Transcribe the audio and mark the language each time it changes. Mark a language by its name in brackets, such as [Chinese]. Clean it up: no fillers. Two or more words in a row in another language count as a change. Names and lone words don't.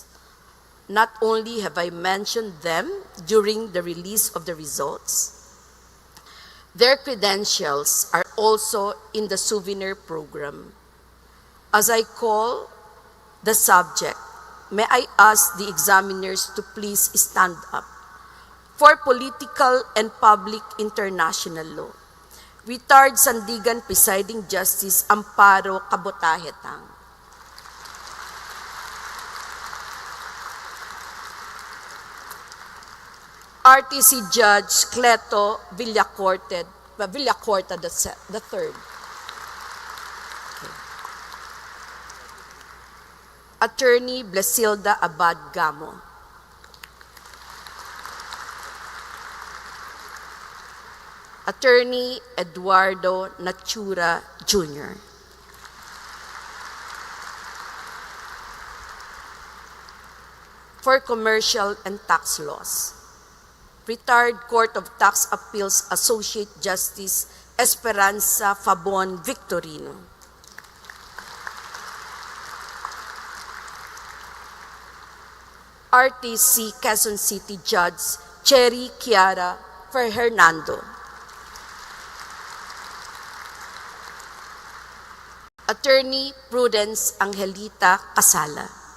[English] Not only have I mentioned them during the release of the results, their credentials are also in the souvenir program. As I call the subject, may I ask the examiners to please stand up for political and public international law. Retired Sandigan Presiding Justice Amparo Cabotahetang. RTC Judge Cleto Villacorte Villacorta the third. Okay. Attorney Blesilda Abad Gamo. Attorney Eduardo Natura Jr. For Commercial and Tax Laws, Retired Court of Tax Appeals Associate Justice Esperanza Fabon Victorino. RTC Quezon City Judge Cherry Chiara Hernando. Attorney Prudence Angelita Casala.